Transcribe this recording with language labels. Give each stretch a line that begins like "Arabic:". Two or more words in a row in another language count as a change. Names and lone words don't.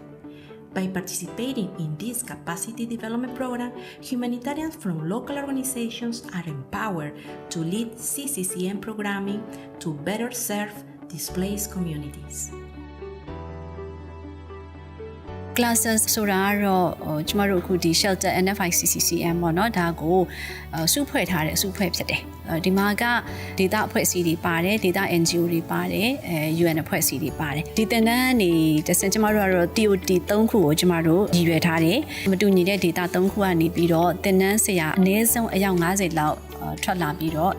English: By participating in this capacity development program, humanitarians from local organizations are empowered to lead CCCM programming to better serve displaced communities.
Burmese: Classes ဆိုတာကတော့ကျမတို့အခုဒီ Shelter NFI CCCM ပေါ့နော်ဒါကိုစုဖွဲ့ထားတဲ့အစုဖွဲ့ဖြစ်တယ်ဒီမှာကဒေတာအဖွဲ့အစည်းတွေပါတယ်ဒေတာ NGO တွေပါတယ် UN အဖွဲ့အစည်းတွေပါတယ်ဒီသင်တန်းနေတစင်ကျမ တို့ကတော့ TOT 3ခုကိုကျမတို့ရည်ရွယ်ထားတယ်မတူညီတဲ့ဒေတာ3ခုကနေပြီးတော့သင်တန်းဆရာအနည်းဆုံးအယောက်50လောက်ထွက်လာပြီးတော့